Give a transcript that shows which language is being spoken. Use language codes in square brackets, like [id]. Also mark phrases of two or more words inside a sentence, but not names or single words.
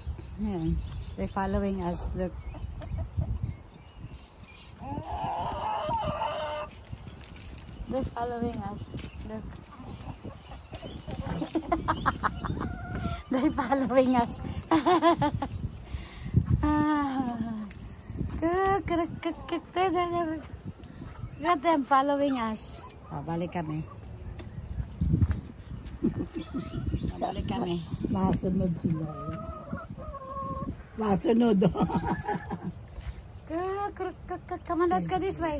[en] Yeah. They're following us. Look. They're following us. Look. They're following us. Cook, cook, cook, cook. Got them following us. [tl] Oh, balik kami. Balik kami. Masunod sila. Masunod. [en] Come on, let's go this way.